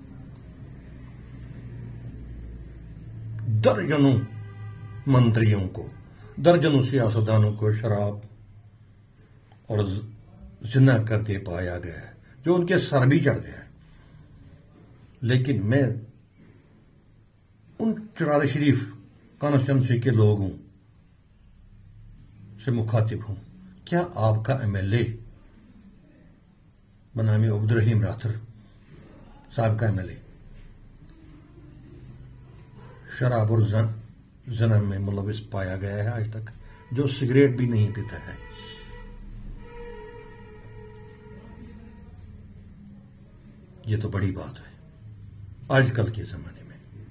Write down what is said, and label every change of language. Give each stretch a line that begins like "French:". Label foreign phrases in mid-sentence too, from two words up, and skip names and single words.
Urdu: درجنوں منتریوں کو، درجنوں سیاستدانوں کو شراب اور زنا کرتے پایا گیا ہے، جو ان کے سر بھی چڑھ گیا ہے، لیکن میں ان چرار شریف کانسٹیچوئنسی کے لوگوں سے مخاطب ہوں، کیا آپ کا ایم ایل اے بنامی عبدالرحیم راتھر صاحب کا ایم ایل اے شراب اور زنا میں ملوث پایا گیا ہے آج تک، جو سگریٹ بھی نہیں پیتا ہے؟ یہ تو بڑی بات ہے آج کل کے زمانے میں۔